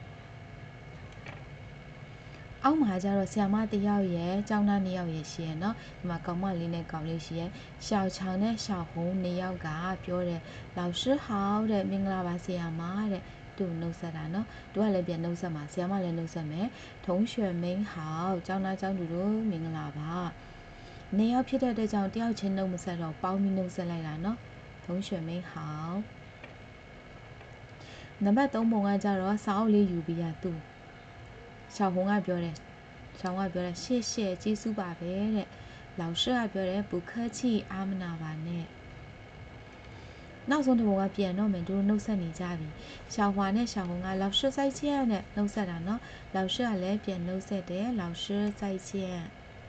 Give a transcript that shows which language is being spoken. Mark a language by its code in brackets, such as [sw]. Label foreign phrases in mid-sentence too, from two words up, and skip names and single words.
[my] အောက်မှာကျတော့ဆရာမတစ်ယောက်ရဲ့ကျောင်းသား2ယောက်ရဲ့ရှိရเนาะဒီမှာကောင်မလေးနဲ့ကောင်လေးရှိရ小强နဲ့小红2 ယောက်ကပြောတယ် [zh] 老师好 [my] တဲ့မင်္ဂလာပါဆရာမတဲ့သူ့နှုတ်ဆက်တာเนาะသူကလည်းပြန်နှုတ်ဆက်မှာဆရာမလည်းနှုတ်ဆက်မယ် [zh] 同学们好 [my] ကျောင်းသားကျောင်းသူတို့မင်္ဂလာပါ2ယောက်ဖြစ်တဲ့အတွက်ကြောင့်တယောက်ချင်းနှုတ်မဆက်တော့ပေါင်းပြီးနှုတ်ဆက်လိုက်တာเนาะ [zh] 同学们好 [my] နံပါတ်3ပုံကကျတော့စာအုပ်လေးယူပြီးရသူ小红ကပြောတယ်谢谢ကျေးဇူးပါပဲတဲ့老师ကပြောတယ် [zh] 不客气 [my] အားမနာပါနဲ့နောက်ဆုံးတစ်ပုံကပြန်တော့မယ်သူတို့နှုတ်ဆက်နေကြပြီ小华နဲ့小红က [zh] 老师再见 [my] နဲ့နှုတ်ဆက်တာเนาะ老师ကလည်းပြန်နှုတ်ဆက်တယ် [zh] 老师再见